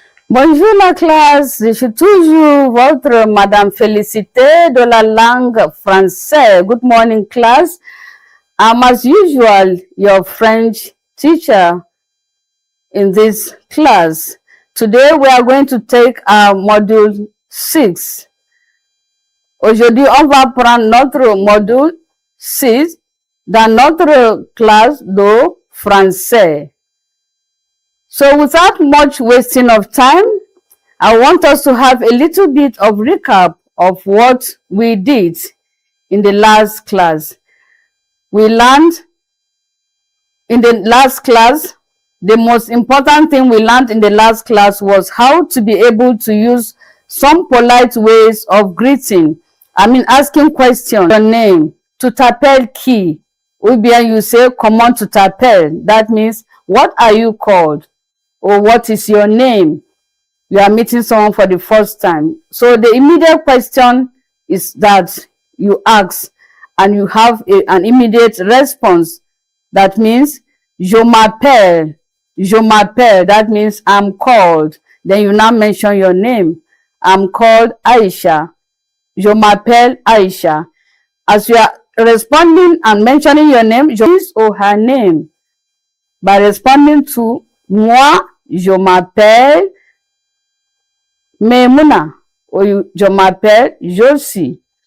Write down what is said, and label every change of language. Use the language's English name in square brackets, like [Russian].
[French] Bonjour la classe, je suis toujours votre Madame Félicité de la langue française. [English] Good morning class. I'm as usual your French teacher in this class. Today we are going to take our module 6. [French] Aujourd'hui on va prendre notre module 6 dans notre classe de français. [English] So without much wasting of time, I want us to have a little bit of recap of what we did in the last class. We learned in the last class, the most important thing we learned in the last class was how to be able to use some polite ways of greeting. I mean, asking questions, your name, to t'appelles qui? Ou bien you say, comment tu t'appelles? That means, what are you called? Or what is your name? You are meeting someone for the first time. So the immediate question is that you ask and you have an immediate response. [French] That means, je m'appelle. Je m'appelle. [English] That means I'm called. Then you now mention your name. I'm called Aisha. Je m'appelle Aisha. As you are responding and mentioning your name, his or her name. [French] By responding to moi, je m'appelle Memuna, or je m'appelle Josie.